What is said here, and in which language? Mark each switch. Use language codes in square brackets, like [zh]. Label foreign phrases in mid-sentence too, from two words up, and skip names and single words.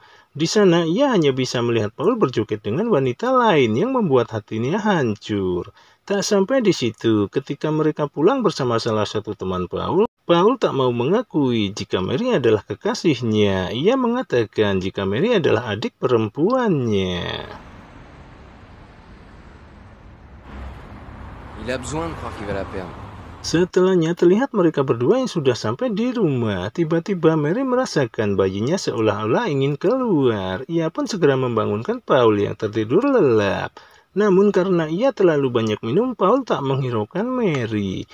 [id] Di sana, ia hanya bisa melihat Paul berjoget dengan wanita lain yang membuat hatinya hancur. Tak sampai di situ, ketika mereka pulang bersama salah satu teman Paul, Paul tak mau mengakui jika Mary adalah kekasihnya. Ia mengatakan jika Mary adalah adik perempuannya. [fr] Il a besoin de croire qu'il va la perdre. [id] Setelahnya terlihat mereka berdua yang sudah sampai di rumah. Tiba-tiba Mary merasakan bayinya seolah-olah ingin keluar. Ia pun segera membangunkan Paul yang tertidur lelap. Namun karena ia terlalu banyak minum, Paul tak menghiraukan Mary.